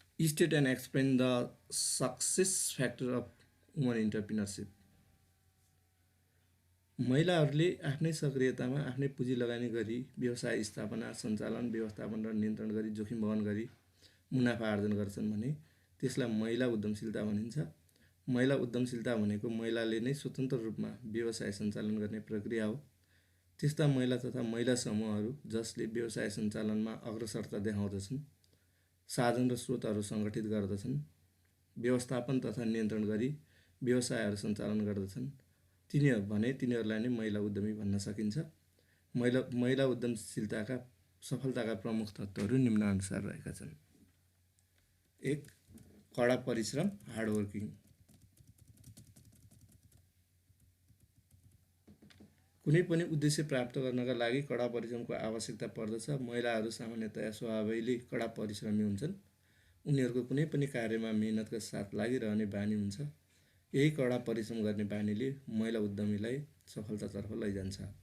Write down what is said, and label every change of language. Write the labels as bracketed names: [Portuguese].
[English] State and explain the success factor of women entrepreneurship. [Nepali] महिलाहरूले आफ्नै सक्रियतामा आफ्नै पुँजी लगानी गरी व्यवसाय स्थापना, सञ्चालन, व्यवस्थापन र नियन्त्रण गरी जोखिम वहन गरी मुनाफा आर्जन गर्छन् भने त्यसलाई महिला उद्यमशीलता भनिन्छ। महिला उद्यमशीलता भनेको महिलाले नै स्वतन्त्र रूपमा व्यवसाय सञ्चालन गर्ने प्रक्रिया हो। त्यस्ता महिला तथा महिला समूहहरू जसले व्यवसाय सञ्चालनमा अग्रसरता देखाउँदछन्, साधन र स्रोतहरू सङ्गठित गर्दछन्, व्यवस्थापन तथा नियन्त्रण गरी व्यवसायहरू सञ्चालन गर्दछन्, तिनीहरूलाई नै महिला उद्यमी भन्न सकिन्छ। महिला उद्यमशीलताका सफलताका प्रमुख तत्त्वहरू निम्नानुसार रहेका छन्। 1. कडा परिश्रम हार्डवर्किङ। कुनै पनि उद्देश्य प्राप्त गर्नका लागि कडा परिश्रमको आवश्यकता पर्दछ। महिलाहरू सामान्यतया स्वभावैले कडा परिश्रमी हुन्छन्। उनीहरूको कुनै पनि कार्यमा मेहनतका साथ लागिरहने बानी हुन्छ। यही कडा परिश्रम गर्ने बानीले महिला उद्यमीलाई सफलतातर्फ लैजान्छ।